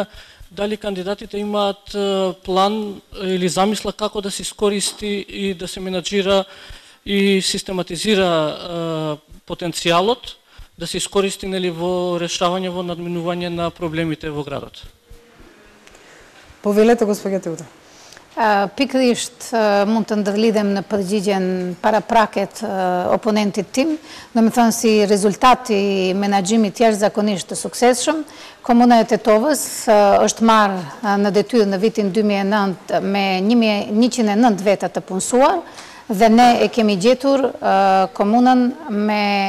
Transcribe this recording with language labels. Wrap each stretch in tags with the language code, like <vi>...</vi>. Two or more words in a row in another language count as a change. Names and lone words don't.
<mk>Дали кандидатите имаат план или замисла како да се искористи и да се менаџира и систематизира потенцијалот, да се искористи во решавање, во надминување на проблемите во градот? Повелете, господја Теута.</mk> <sq>Pikërisht mund të ndërlidhem në përgjigjen para praket oponentit tim, do me thënë si rezultati menaxhimit jashtëzakonisht të suksesshëm, Komuna e Tetovës është marrë në detyrë në vitin 2009 me 109 veta të punësuar dhe ne e kemi gjetur komunën me</sq>